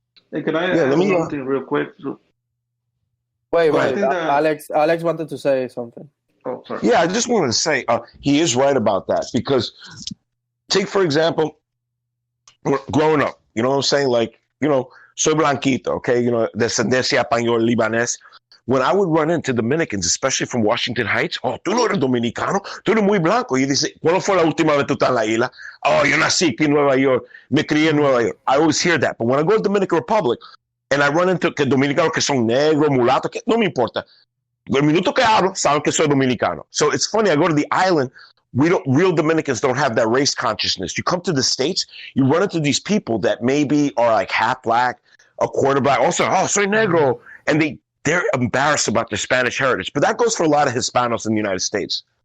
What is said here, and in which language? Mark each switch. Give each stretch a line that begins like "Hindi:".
English: Hey, can I add something real quick? Wait. Alex wanted to say something. Oh, sorry. Yeah, I just wanted to say he is right about that because take, for example, growing up, you know what I'm saying? Like, you know,
Spanish: soy blanquito,
English: okay? You know,
Spanish: descendencia español, libanés.
English: When I would run into Dominicans, especially from Washington Heights, oh,
Spanish: tú no eres dominicano, tú eres muy blanco. Y dice, ¿cuándo fue la última vez tú estás en la isla? Oh, yo nací aquí en Nueva York, me crié en Nueva York.
English: I always hear that. But when I go to Dominican Republic, and I run into
Spanish: dominicanos que son negros, mulatos, que no me importa. El minuto que hablo, saben que soy dominicano.
English: So it's funny, I go to the island, real Dominicans don't have that race consciousness. You come to the States, you run into these people that maybe are like half black, a quarter black, also, oh,
Spanish: soy negro.
English: And they're embarrassed about their Spanish heritage. But that goes for a lot of Hispanos in the United States.